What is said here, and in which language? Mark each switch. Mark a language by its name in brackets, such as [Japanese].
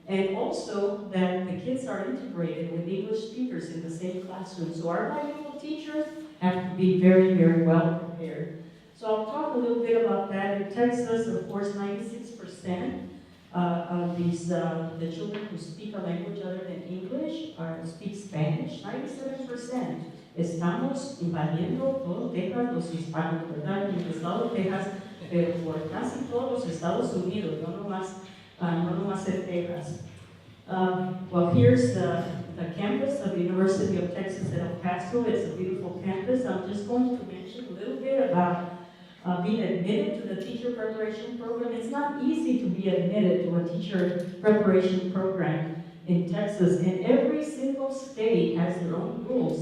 [English] And also that the kids are integrated with English speakers in the same classroom. So our bilingual teachers have to be very, very well prepared. So I'll talk a little bit about that. In Texas, of course, 96% of the children who speak a language other than English speak Spanish. 97%. [Spanish] Estamos invadiendo todo Texas, los hispanos, ¿verdad? En el estado de Texas, por casi todos los Estados Unidos, no nomás en Texas. [English] Well, here's the campus of the University of Texas at El Paso. It's a beautiful campus. I'm just going to mention a little bit about being admitted to the teacher preparation program. It's not easy to be admitted to a teacher preparation program in Texas, and every single state has their own rules.